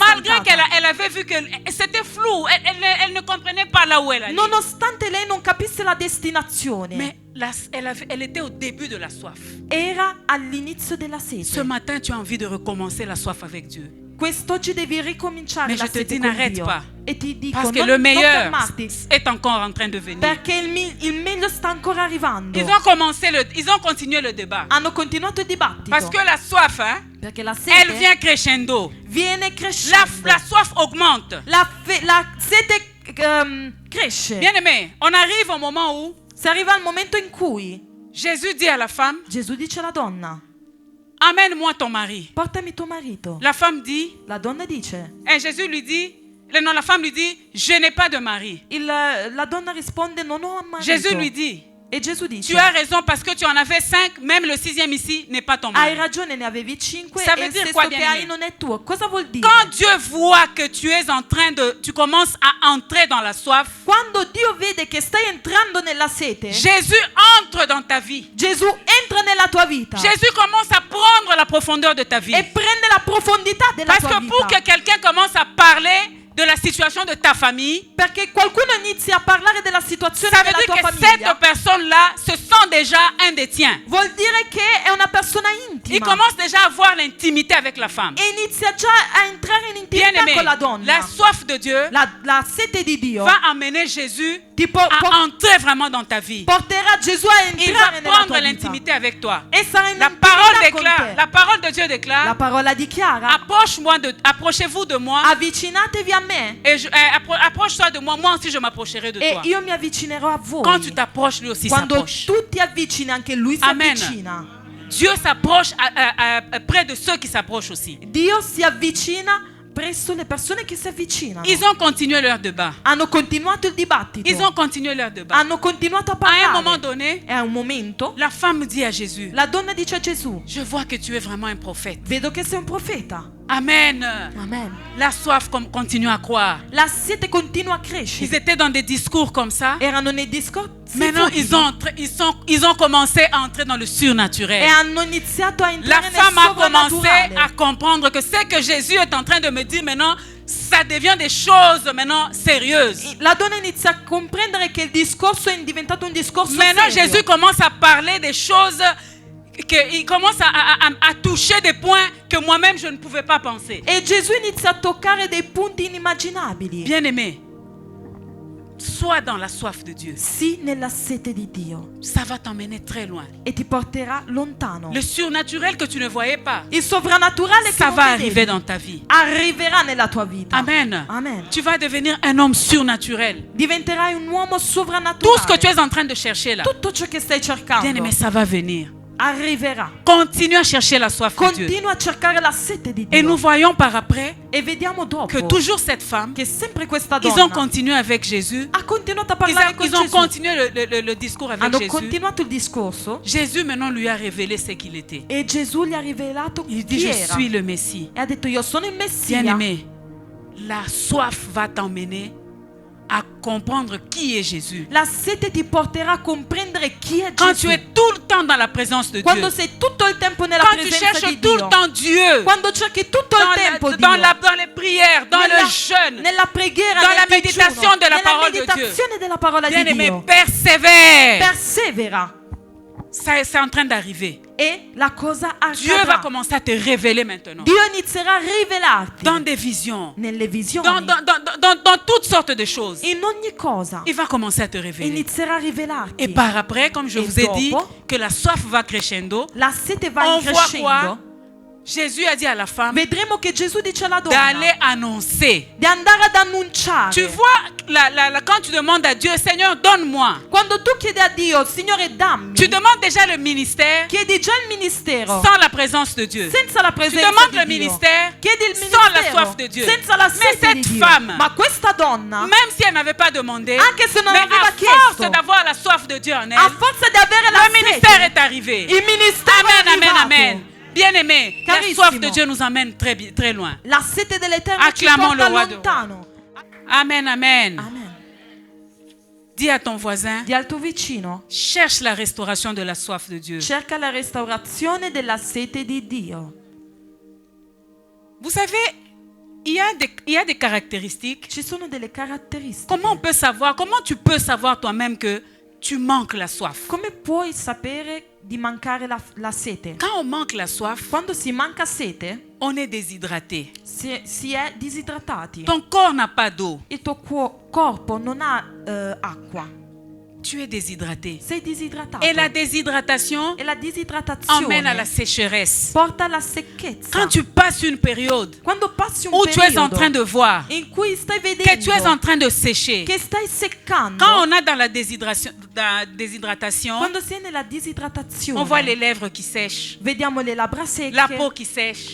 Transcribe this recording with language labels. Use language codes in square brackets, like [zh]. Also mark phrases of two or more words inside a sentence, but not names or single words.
[fr] Malgré [it] stancata. [fr] qu'elle avait vu que c'était flou, elle ne comprenait pas là où elle allait. [it] Nonostante lei non capisse la destinazione, [fr] Mais elle était au début de la soif. [it] era all'inizio della [fr] Ce [it] sete. [fr] matin, tu as envie de recommencer la soif avec Dieu. [it] Quest'oggi devi ricominciare [fr] Mais [it] la [fr] je te [it] sete [fr] dis, [it] con [fr] n'arrête [it] Dio. [fr] pas. [it] E ti dico, [fr] Parce que [it] non, [fr] le [it] non [fr] meilleur [it] fermarti, [fr] est encore en train de venir. [it] perché il meglio sta ancora arrivando. [fr] Ils ont continué le débat. [it] Hanno continuato il dibattito. [fr] Parce que la soif, hein, [it] perché la [fr] elle [it] sete [fr] vient crescendo. [it] viene crescendo. [fr] La soif augmente. [it] La sete cresce. [fr] Bien-aimé, on arrive au moment où [it] Si arriva il momento in cui [fr] Jésus dit à la femme, [it] Gesù dice alla donna: [fr] amène-moi ton mari. [it] portami tuo marito. [fr] La femme dit, [it] La donna dice, [fr] et Jésus lui dit, non, la femme lui dit, je n'ai pas de mari. [it] la donna risponde: non ho un marito. [fr] Jésus lui dit, [it] E Gesù dice: [fr] tu as raison parce que tu en avais 5, même le 6e ici n'est pas ton [it] hai [fr] mari. [it] ragione, ne avevi 5 [fr] Ça [it] e [fr] veut [it] il [fr] dire [it] sesto [fr] quoi, [it] che [fr] bien-aimé? [it] hai non è tuo. Cosa vuol dire? [fr] Quand Dieu voit que tu commences à entrer dans la soif, [it] Quando Dio vede che stai entrando nella sete, [fr] Jésus entre dans ta vie. [it] Gesù entra nella tua vita [fr] Jésus commence à prendre la profondeur de ta vie. [it] e prende la profondità della [fr] Parce [it] tua [fr] que [it] vita. [fr] pour que quelqu'un commence à parler de la situation de ta famille, [it] Perché qualcuno inizi a parlare della situazione [fr] ça veut [it] della [fr] dire [it] tua [fr] que [it] famiglia, [fr] cette personne-là se sent déjà un des tiens. [it] vuol dire che è una persona [fr] Il [it] intima [fr] commence déjà à avoir l'intimité avec la femme. [it] e inizia già a entrare in intimità [fr] Bien-aimé, [it] con la donna. [fr] la soif de Dieu [it] La sete di Dio [fr] va amener Jésus [it] ti [fr] à entrer vraiment dans ta vie. [it] porterà Gesù a [fr] Il va [it] entrare nella [fr] prendre [it] tua vita. [fr] l'intimité avec toi. [it] E sarà in [fr] La parole [it] intimità con [fr] déclare, [it] te. [fr] la parole de Dieu [it] La [fr] déclare, [it] parola dichiara: [fr] approchez-vous de moi [it] avvicinatevi a me [fr] et approche-toi de moi aussi je m'approcherai de [it] e [fr] toi. [it] io mi avvicinerò a voi. [fr] Quand tu t'approches, lui aussi [it] Quando [fr] s'approche. [it] tu ti avvicini, anche lui si [fr] Amen. [it] avvicina. [fr] Dieu s'approche près de ceux qui s'approchent aussi. [it] Dio si avvicina presso le persone che si avvicinano. [fr] Ils ont continué leur débat. [it] Hanno continuato il dibattito. [fr] Ils ont continué leur débat. [it] Hanno continuato a [fr] À un [it] parlare. [fr] moment donné, [it] E a un momento [fr] la femme dit à Jésus, [it] la donna dice a Gesù: [fr] je vois que tu es vraiment un prophète. [it] vedo che sei un profeta. [fr] Amen. [it] Amen. [fr] La soif continue à croire. [it] La sete continua a [fr] Ils [it] crescere. [fr] étaient dans des discours comme ça. [it] Erano nei discorsi [fr] Maintenant, [it] futili [fr] ils ont commencé à entrer dans le [it] e [fr] surnaturel. [it] hanno iniziato a [fr] La [it] entrare nel [fr] femme a commencé [it] sovrannaturale. [fr] à comprendre que ce que Jésus est en train de me dire maintenant, ça devient des choses maintenant sérieuses. [it] La donna inizia a comprendere che il discorso è diventato un discorso [fr] Maintenant, [it] serio. [fr] Jésus commence à parler des choses, il commence à toucher des points que moi-même je ne pouvais pas penser. [it] E Gesù inizia a toccare dei punti inimmaginabili. [fr] Bien-aimé, sois dans la soif de Dieu. [it] Sii nella sete di Dio [fr] Ça va t'emmener très loin. [it] e ti porterà lontano. [fr] Le surnaturel que tu ne voyais pas, [it] Il sovrannaturale che [fr] ça [it] non [fr] va [it] vedevi [fr] arriver dans ta vie. [it] arriverà nella tua vita. [fr] Amen. [it] Amen. [fr] Tu vas devenir un homme surnaturel. [it] Diventerai un uomo [fr] Tout ce que [it] sovrannaturale. [fr] tu es en train de chercher là, [it] Tutto ciò che stai cercando [fr] bien-aimé, ça va venir. [it] arriverà. [fr] Continue à chercher la soif de Dieu. [it] Continua a cercare la sete di [fr] Et nous [it] Dio. [fr] voyons par après [it] E vediamo dopo [fr] que toujours cette femme, [it] che sempre questa [fr] ils ont [it] donna [fr] continué avec Jésus. [it] ha continuato a parlare con [fr] Ils ont [it] Gesù. [fr] continué le discours avec [it] Hanno [fr] Jésus. [it] continuato il discorso [fr] Jésus maintenant lui a révélé ce qu'il était. [it] e Gesù gli ha rivelato [fr] Il dit, [it] chi [fr] je [it] era. [fr] suis le Messie. [it] E ha detto: io sono il Messia. [fr] Bien-aimé, la soif va t'emmener à comprendre qui est Jésus. [it] La sete ti porterà a comprendere chi è [fr] Quand [it] Gesù. [fr] tu es tout le temps dans la présence de Dieu, [it] Quando sei tutto il tempo nella [fr] quand tu [it] presenza [fr] cherches [it] di [fr] tout [it] Dio. [fr] le temps Dieu, [it] Quando cerchi tutto il tempo Dio. [fr] dans les prières, dans [it] nella, [fr] le jeûne, [it] nella preghiera, [fr] dans [it] nel [fr] la [it] digiuno, [fr] méditation de la [it] nella [fr] parole de Dieu. [it] meditazione della parola di [fr] bien-aimé, [it] Dio. [fr] persévère. [it] Persevera. [fr] c'est en train d'arriver. [it] e la cosa [fr] Dieu va [it] accadrà. [fr] commencer à te révéler maintenant. [it] Dio inizierà a rivelarti [fr] Dans des visions. [it] nelle visioni, [fr] Dans toutes sortes de choses. [it] in ogni cosa. [fr] Il va commencer à te révéler. [it] Inizierà a rivelarti. [fr] Et par après, comme je [it] Et [fr] vous ai dit, [it] dopo, [fr] que la soif va crescendo. [it] la sete va [fr] On voit quoi? [it] crescendo. [fr] Jésus a dit à la femme [it] Vedremo che Gesù dice alla donna [fr] d'aller annoncer. [it] di andare ad annunciare. [fr] Tu vois, quand tu demandes à Dieu, Seigneur, donne-moi. [it] Quando tu chiedi a Dio, Signore dammi, [fr] Tu demandes déjà le ministère [it] chiedi già il ministero [fr] sans la présence de Dieu. [it] senza la [fr] Tu [it] presenza [fr] demandes [it] di [fr] le [it] Dio. [fr] ministère [it] Chiedi il [fr] sans la [it] ministero [fr] soif de Dieu. [it] senza la [fr] Mais [it] sete di [fr] cette [it] Dio. [fr] femme, [it] Ma questa donna, [fr] même si elle n'avait pas demandé, [it] anche se non [fr] mais [it] aveva [fr] à [it] chiesto, [fr] force d'avoir la soif de Dieu en elle, [it] a forza di avere la [fr] le ministère [it] sete, [fr] est arrivé. [it] il ministero è [fr] Amen, amen, [it] arrivato. [fr] amen. Bien-aimé, la [it] Carissimo. [fr] soif de Dieu nous emmène très loin. [it] La sete dell'Eterno ci [fr] Acclamons [it] porta [fr] le roi de [it] lontano. [fr] Amen, amen. [it] Amen. [fr] Dis à ton voisin, [it] Di al tuo vicino, [fr] cherche la restauration de la soif de Dieu. [it] cerca la restaurazione della sete di Dio. [fr] Vous savez, il y a des caractéristiques. [it] Ci sono delle caratteristiche. [fr] Comment tu peux savoir toi-même que tu manques la soif? [it] Come puoi sapere di mancare la sete? [fr] Quand on manque la soif, [it] Quando si manca sete, [fr] on est déshydraté. [it] si è disidratati. [fr] Ton corps n'a pas d'eau. [it] Il tuo corpo non ha acqua. [fr] Tu es déshydraté. [it] Sei disidratato. [fr] Et la déshydratation [it] E la disidratazione [fr] emmène à la sécheresse. [it] porta alla secchezza. [fr] Quand tu passes une période [it] Quando passi un [fr] où tu es en [it] periodo [fr] train de voir [it] in cui stai [fr] que [it] vedendo [fr] tu es en train de sécher, [it] che stai seccando, [fr] quand on est dans la déshydratation, [it] quando si è nella disidratazione, [fr] on voit les lèvres qui sèchent, [it] vediamo le labbra secche, [fr] la peau qui sèche,